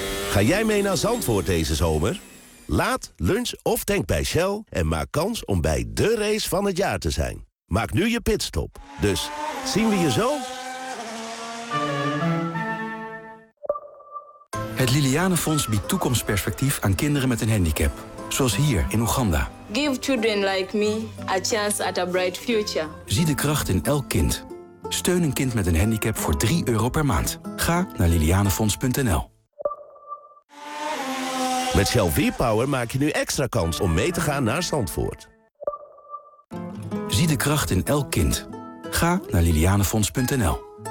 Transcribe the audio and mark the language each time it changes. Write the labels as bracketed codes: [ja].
[nl] Ga jij mee naar Zandvoort deze zomer? Laat, lunch of tank bij Shell en maak kans om bij de race van het jaar te zijn. Maak nu je pitstop. Dus zien we je zo? Het Liliane Fonds biedt toekomstperspectief aan kinderen met een handicap. Zoals hier in Oeganda. [en] Give children like me a chance at a bright future. [nl] Zie de kracht in elk kind. Steun een kind met een handicap voor €3 per maand. Ga naar lilianefonds.nl. Met Shell V-Power maak je nu extra kans om mee te gaan naar Zandvoort. Zie de kracht in elk kind. Ga naar lilianefonds.nl.